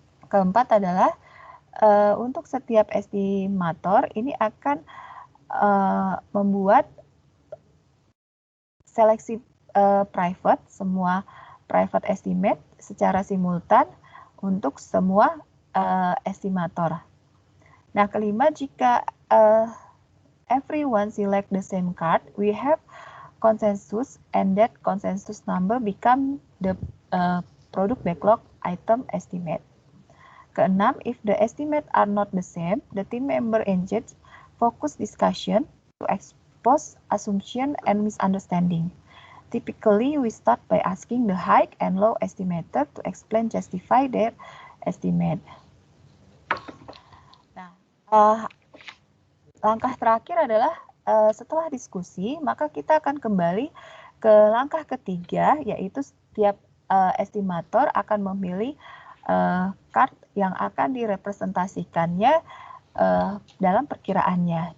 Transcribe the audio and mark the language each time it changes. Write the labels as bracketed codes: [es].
[id] Keempat adalah untuk setiap estimator ini akan membuat seleksi private, semua private estimate secara simultan untuk semua estimator. Nah, kelima, jika [en] everyone select the same card, we have consensus, and that consensus number become the product backlog item estimate. [id] Keenam, [en] if the estimate are not the same, the team member engage focus discussion to expose assumption and misunderstanding. Typically, we start by asking the high and low estimator to explain justify their estimate. [id] Nah, langkah terakhir adalah setelah diskusi, maka kita akan kembali ke langkah ketiga, yaitu setiap estimator akan memilih card yang akan direpresentasikannya dalam perkiraannya.